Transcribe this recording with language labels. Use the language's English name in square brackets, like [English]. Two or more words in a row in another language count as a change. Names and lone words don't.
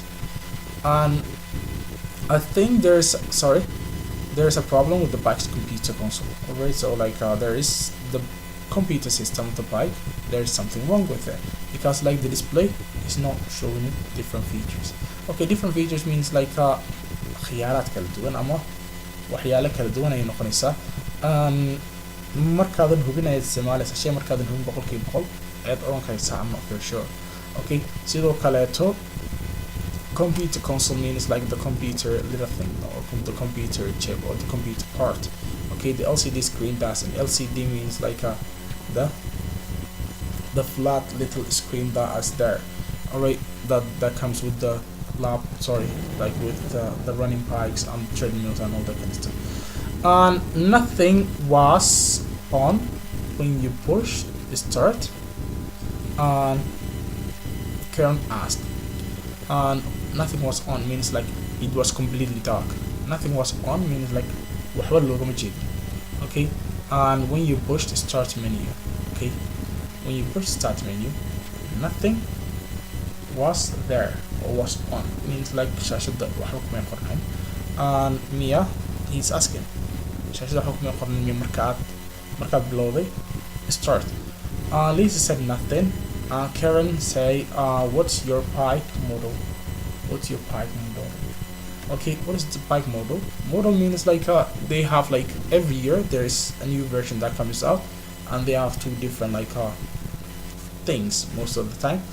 [English] And I think there's a problem with the bike's computer console. Alright, so like there is the computer system of the bike, there is something wrong with it, because like the display is not showing different features. Okay, different features means like [Somali] khiyaaraad kala duwan ama waxyaalo kala duwan ay noqonaysaa markaadan hubinaya isticmaalaysa shay markaadan hubin boqolkiiba boqol ayaad oran karaysaa [English] I'm not very sure. Okay, [Somali] sidoo kaleeto [English] computer console means like the computer little thing or the computer chip or the computer part. Okay, the LCD screen, that's an LCD means like the flat little screen that is there. Alright, that comes with the like with the running bikes and treadmills and all that kind of stuff. And nothing was on when you push start. And Karen asked, and nothing was on means like it was completely dark. Nothing was on means like [Somali] waxba loogama jeedo. [English] Okay, and when you push the start menu, okay, when you push start menu, nothing was there or was on means like [Somali] shaashada waxba kuma qornayn. [English] And Mia, he's asking [Somali] shaashada waxba kuma qornayn Mia markaad bilowday start. [English] Lisa said nothing. Karen say, what's your bike model? What's your bike model? Okay, what is the bike model? Model means like they have like every year there is a new version that comes out, and they have two different like things most of the time.